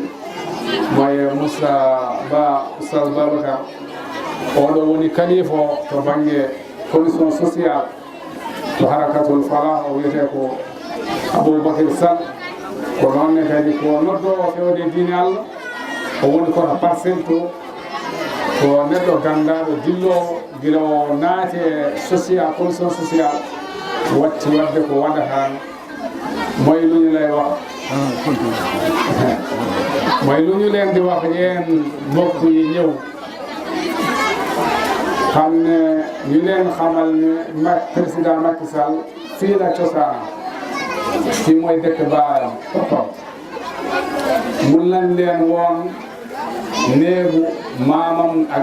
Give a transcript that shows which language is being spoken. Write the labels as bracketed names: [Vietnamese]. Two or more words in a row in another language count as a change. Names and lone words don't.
[Fula] moye Moussa Ba Oustaz Babacar oɗo woni kalifa o to banggue [French] commission sociale [Fula] to harakatul falah o wiyete ko Aboubacry Sall ko noonne kadi ko noddowo fewde diine Allah o woni koto parcelle to ko neɗɗo gandaɗo dillowo gila o naate social [French] commission sociale [Fula] watti wadde ko waɗata [Wolof] moye luñulay wax moye luñulen di wax yeen mbokk yi ñëw xam ne ñu leen xamal ne président Macky Sall fii la cosaan fii mooy dëkk baayam Potom mun nañ leen woon néegu maamam ak